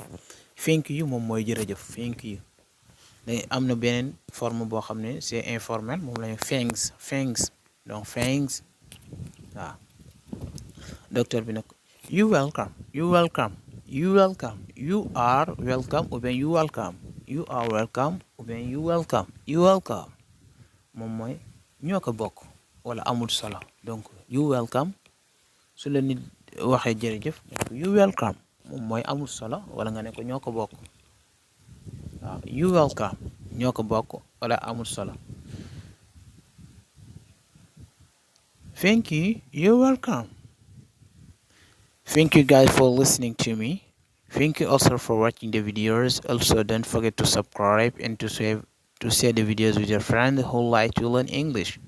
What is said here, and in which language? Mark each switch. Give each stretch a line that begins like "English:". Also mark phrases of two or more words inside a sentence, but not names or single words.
English: thank you
Wolof: moom mooy jërëjëf.
English: thank you
Wolof: day am na beneen forme boo xam ne
French: c'est informel
Wolof: moom lañu thanks. donc thanks waaw. docteur bi nag
English: you welcome. You are welcome
French: ou bien
English: you welcome. You are welcome
French: ou bien
English: you welcome.
Wolof: moom mooy ñoo ko bokk wala amul solo. donc
English: you welcome
Wolof: su la nit waxee jërëjëf
English: you welcome
Wolof: moom mooy amul solo wala nga ne ko ñoo ko bokk. waaw
English: you welcome
Wolof: ñoo ko bokk wala amul solo.
English: thank you. You're welcome. Thank you guys for listening to me. Thank you also for watching the videos. Also don't forget to subscribe and to share the videos with your friends who like to learn English.